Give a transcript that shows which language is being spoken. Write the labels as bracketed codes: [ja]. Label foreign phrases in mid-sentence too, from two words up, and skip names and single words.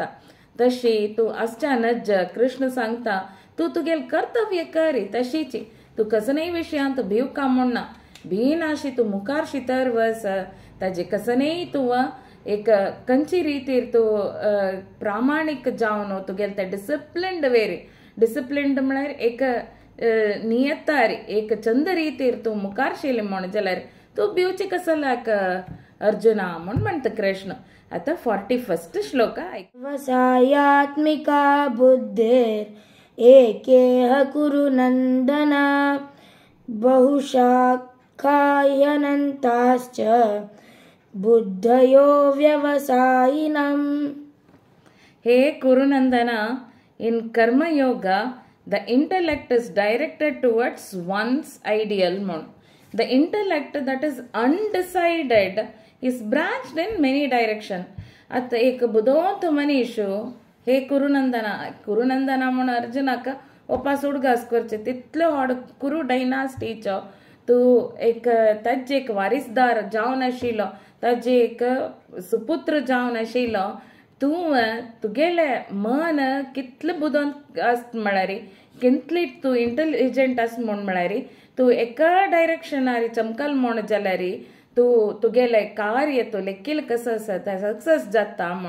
[kok] तशी तूं आसच्यानच कृष्ण सांगता तूं तुगेल कर्तव्य कर तशीची, तूं कसनय विशयांत भिवका म्हण ना, भिनाशी तू मुखार शितर वस ताजे कसनय तूं एक खंयची रितीर तूं प्रामाणीक जावन तुगेले ते [en] disciplined very, [kok] डिसिप्लिन्ड म्हळ्यार एक नियतार एक चंद रितीर तूं मुखार शिले म्हण जाल्यार तूं भिवची कसल्याक अर्जुना म्हण म्हणटा कृष्ण। आता 41st श्लोक ऐक। [sa] वसायात्मिका बुद्धिर एकेह कुरु नंदन बहुशाखाह्यनन्ताश्च बुद्धयो व्यवसायिनम्। [kok] हे कुरुनंदना, [en] in karma yoga the intellect is directed towards one's ideal म्हण। The intellect that is undecided is branched in many direction. [kok] आता एक बुदोंत मनीस हे कुरुनंदना म्हण अर्जुनाक ओपास उडगास करचे तितलो व्हड कुरु डायनास्टीचो तूं एक ताजे एक वारिसदार जावन आशिल्लो, ताजे एक सुपुत्र जावन आशिल्लो, तूं तुगेले मन कितलें बुदोंत आस म्हळ्यार कितली तूं इंटेलिजंट आस म्हण म्हळ्यार तूं एका डायरेक्शनार चमकल म्हण जाल्यार तूं तुगेले कार्य तूं लेखील कसो आसा तें सक्सेस जाता म्हण।